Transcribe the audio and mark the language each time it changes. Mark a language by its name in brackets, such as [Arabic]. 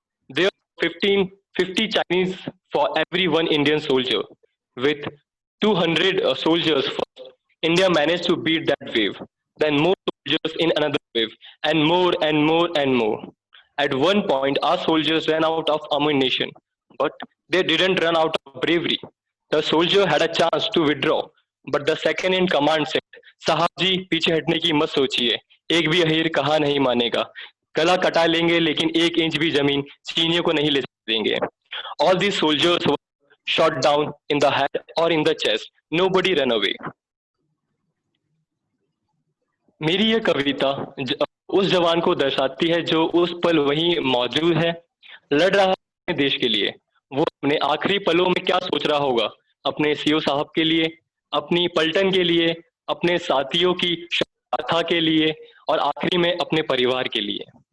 [English] There were 50 Chinese for every one Indian soldier. With 200 soldiers first, India managed to beat that wave. Then more soldiers in another wave, and more and more and more. At one point, our soldiers ran out of ammunition, but they didn't run out of bravery. The soldier had a chance to withdraw, but the second in command said, [Hindi] "साहब जी, पीछे हटने की मत सोचिए, एक भी अहीर कहा नहीं मानेगा, गला कटा लेंगे लेकिन 1 इंच भी जमीन चीनियों को नहीं ले देंगे." [English] All these soldiers were shot down in the head or in the chest. Nobody ran away. [Hindi] मेरी ये कविता उस जवान को दर्शाती है जो उस पल वहीं मौजूद है, लड़ रहा है देश के लिए। वो अपने आखिरी पलों में क्या सोच रहा होगा, अपने सीओ साहब के लिए, अपनी पलटन के लिए, अपने साथियों की गाथा के लिए, और आखिरी में अपने परिवार के लिए।